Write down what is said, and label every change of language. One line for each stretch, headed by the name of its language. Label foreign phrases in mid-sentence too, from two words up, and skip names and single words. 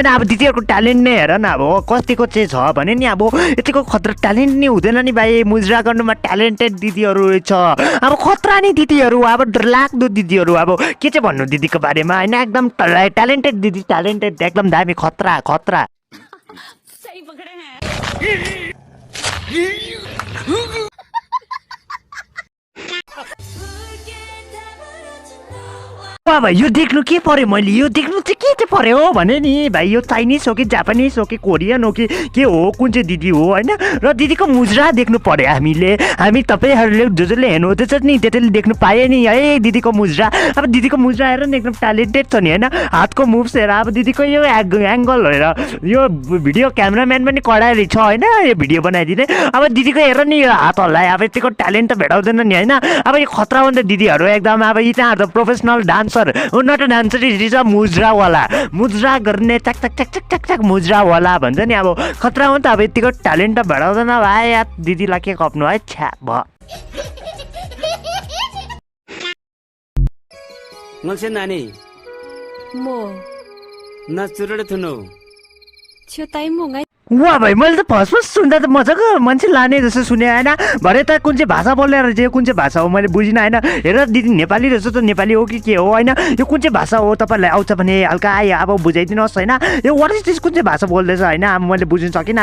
Nepali: अब दिदीहरूको ट्यालेन्ट नै हेर न। अब कतिको चाहिँ छ भने नि अब यतिको खतरा ट्यालेन्ट नि हुँदैन नि भाइ। मुजरा गर्नुमा ट्यालेन्टेड दिदीहरू रहेछ। अब खतरा नि दिदीहरू, अब डरलाग्दो दिदीहरू। अब के चाहिँ भन्नु दिदीको बारेमा होइन। एकदम ट्यालेन्टेड दिदी, ट्यालेन्टेड एकदम दामी खतरा।
Hindi: सही पकड़े हैं।
Nepali: वाह भाइ यो देख्नु के पर्यो मैले, यो देख्नु चाहिँ के चाहिँ पर्यो हो भने नि भाइ। यो चाइनिज हो कि जापानिज हो कि कोरियन हो कि के हो, कुन चाहिँ दिदी हो होइन। र दिदीको मुजरा देख्नु पर्यो हामीले। हामी तपाईँहरूले जसले हेर्नु हुँदैछ नि त्यसले देख्नु पाएँ नि है दिदीको मुजरा। अब दिदीको मुजरा हेर नि एकदम ट्यालेन्टेड छ नि होइन। हातको मुभ्स हेर, अब दिदीको यो एङ्गल हेर, यो
English: video cameraman
Nepali: पनि कडा रहेछ होइन यो भिडियो बनाइदिने। अब दिदीको हेर नि यो हात हल्लाए, अब यतिको ट्यालेन्ट त भेटाउँदैन नि होइन। अब यो खतरा हुन्छ दिदीहरू एकदम। अब यिनीहरू त
English: professional dancer
Nepali: हो,
English: not dancer is a
Nepali: मुजरावाला। मुजरा गर्ने चक चक चक चक चक चक मुजरावाला भन्छ नि। अब खतरा हो नि त। अब यतिको ट्यालेन्ट त भेटाउँदैन भाइ। या दिदीलाई के कप्नु है छ्या भ। ngolsen nani mo na churade thuno chyo tai mo ngai। वाह भाइ मैले त फर्स्ट सुन्दा त मजाको मान्छे लाने जस्तो सुने होइन। भरे त कुन चाहिँ भाषा बोल्ने रहेछ, यो कुन चाहिँ भाषा हो मैले बुझिनँ होइन। हेर दिदी नेपाली रहेछ त, नेपाली हो कि के हो होइन। यो कुन चाहिँ भाषा हो तपाईँलाई आउँछ भने हल्का अब बुझाइदिनुहोस् होइन। यो
English: what is this
Nepali: कुन चाहिँ भाषा बोल्दैछ होइन। अब मैले बुझ्नु सकिनँ।